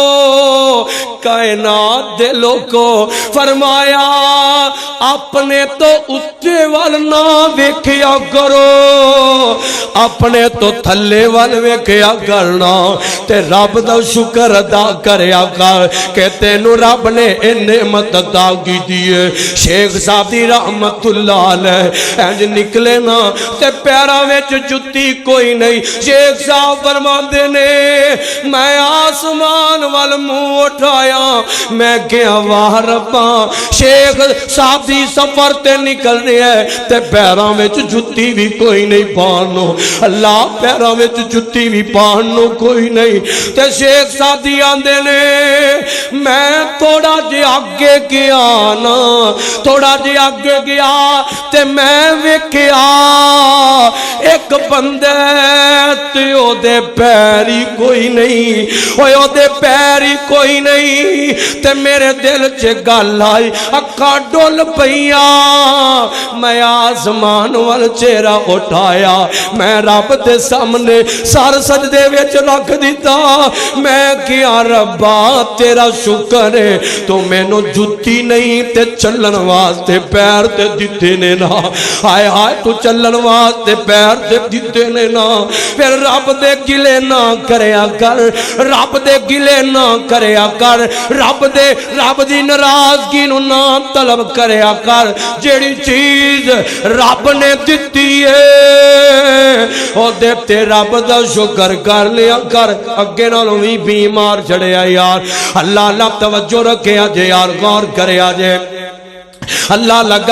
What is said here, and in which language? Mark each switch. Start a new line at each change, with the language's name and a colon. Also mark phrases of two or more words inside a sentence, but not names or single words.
Punjabi: کائنات دے لوگو فرمایا اپنے تو اتے وال نہ ویکھیا کرو اپنے تو تھلے وال ویکھیا کرنا تے رب دا شکر ادا کریا کر کہ تینوں رب نے اے نعمت عطا کی دیئے شیخ صاحب دی رحمت اللہ علیہ انج نکلے نا تے پیراں وچ جُتی کوئی نہیں شیخ صاحب فرماندے نے میں آسمان وال منہ اٹھایا میں کیا واہ ربا شیخ صاحب دی سفر تے نکل رہے ہیں تے پیراں وچ جُتی بھی کوئی نہیں پانو اللہ پیراں وچ جُتی بھی پانو کوئی نہیں تے شیخ صاحب دی آندے نے میں تھوڑا جے آگے گیا نا تھوڑا جے آگے گیا تے میں ویکھیا ایک بندے تے او دے پیری کوئی نہیں اوے او دے پیری کوئی نہیں تے میرے دل چ گل آئی اکھاں ڈول پئیاں میں آسمان وال چہرہ اٹھایا میں رب دے سامنے سر سجدے وچ رکھ دیتا میں کیا ربا تیرا شکر ہے تو مینوں جُتی نہیں تے چلن واسطے پیر تے دتے نے نا ہائے ہائے تو چلن واسطے پیر تے دتے نے نا پھر رب دے گلے نہ کریا کر رب دے گلے نہ کریا کر رب دی ناراضگی نو نہ طلب کریا کر جیڑی چیز رب نے دتی ہے او دے تے رب دا شکر کر لیا کر اگے نالوں وی بیمار چڑھیا یار اللہ اللہ توجہ رکھیا جے یار غور کریا جے اللہ لگا